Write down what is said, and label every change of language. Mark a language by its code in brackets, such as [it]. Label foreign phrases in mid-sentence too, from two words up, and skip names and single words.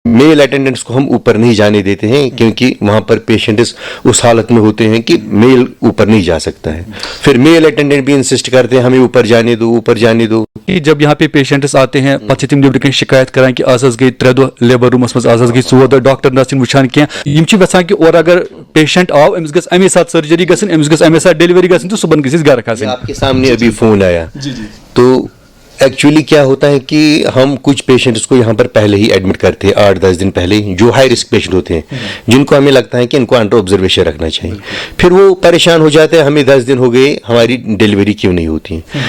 [en] male attendants [hi] को हम ऊपर नहीं जाने देते हैं, क्योंकि वहां पर पेशेंट्स उस हालत में होते हैं कि मेल ऊपर नहीं जा सकता है। फिर [en] male attendant [hi] भी इंसिस्ट करते हैं हमें ऊपर जाने दो, ऊपर जाने दो। जब यहाँ पे पेशेंट्स आते हैं [ks] पत्ते तिम नेबरिकन शिकायत करान कि आज गई 3 दो [en] labour rooms [ks] मज, आज गई 4 दो [en] doctor nurse [ks] वुचान कह यचान कि और अगर पेशेंट आव अमिस गस अमे साथ सर्जरी गसन, अमिस गस अमे साथ डिलीवरी गसन तो सुबह गसिस घर खसन। [hi] आपके सामने अभी फोन आया। तो एक्चुअली क्या होता है कि हम कुछ पेशेंट्स को यहाँ पर पहले ही एडमिट करते हैं 8-10 दिन पहले, जो [en] high risk patient [hi] होते हैं, जिनको हमें लगता है कि इनको [en] under observation [hi] रखना चाहिए। फिर वो परेशान हो जाते हैं, हमें 10 दिन हो गए हमारी डिलीवरी क्यों नहीं होती है।